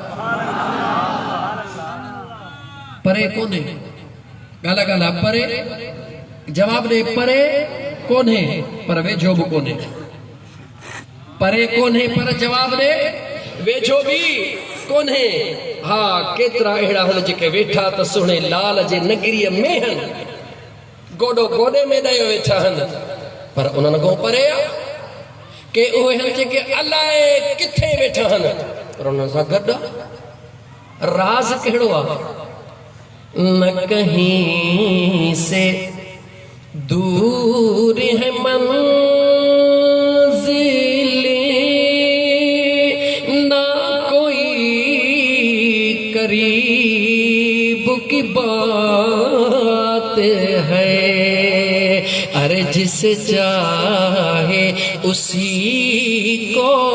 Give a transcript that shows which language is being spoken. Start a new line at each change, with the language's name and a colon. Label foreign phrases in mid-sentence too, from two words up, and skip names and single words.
Sindhi: परे कोन्हे ॻाल्हा परे जवाब ॾे परे कोन्हे पर वेझो भी कोन्हे परे कोन्हे पर जवाब दे वेझो भी कोन्हे हाँ केतरा अहिड़ा हन जेके वेठा त सुहिणे लाल जे नगरीअ में हन गोडो गोडे में ॾियो वेठा हन पर उन्हनि खां परे के उहे हन जेके अलाए किथे वेठा हन पर उन्हनि सां गॾु राज कहिड़ो आहे न कहीं से
Hindi: दूर है मंजिलें ना कोई करीब की बात है अरे जिसे चाहे उसी को